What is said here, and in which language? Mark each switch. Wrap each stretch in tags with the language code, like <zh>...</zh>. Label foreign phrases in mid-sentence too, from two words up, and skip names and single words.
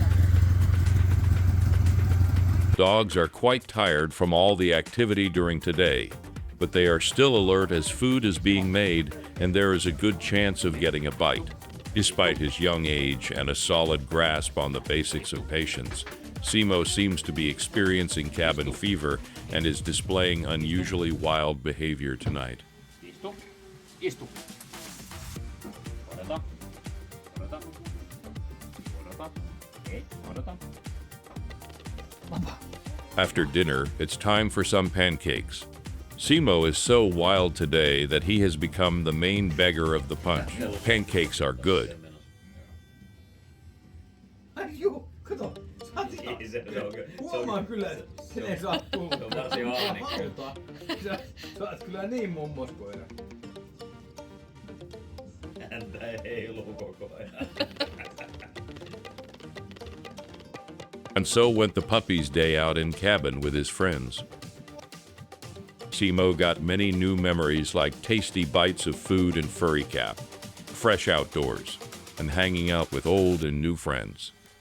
<en>Dogs are quite tired from all the activity during today, but they are still alert as food is being made and there is a good chance of getting a bite. Despite his young age and a solid grasp on the basics of patience, Simo seems to be experiencing cabin fever and is displaying unusually wild behavior tonight.</en> <fi>Istu. Istu. Odota. Odota. Odota. Hei, odota.</fi> <en>After dinner, it's time for some pancakes. Simo is so wild today that he has become the main beggar of the punch. Pancakes are good.</en> <fi>Joo, kato. Ei se on kyllä. Huomaan kyllä, että kenen sä oot tullut. Se on varsin ahnekkyyttä. Sä oot kyllä niin mummoskoira. Häntä heiluu koko ajan.</fi> <en>And so went the puppy's day out in cabin with his friends. Simo got many new memories like tasty bites of food and furry cap, fresh outdoors, and hanging out with old and new friends.</en>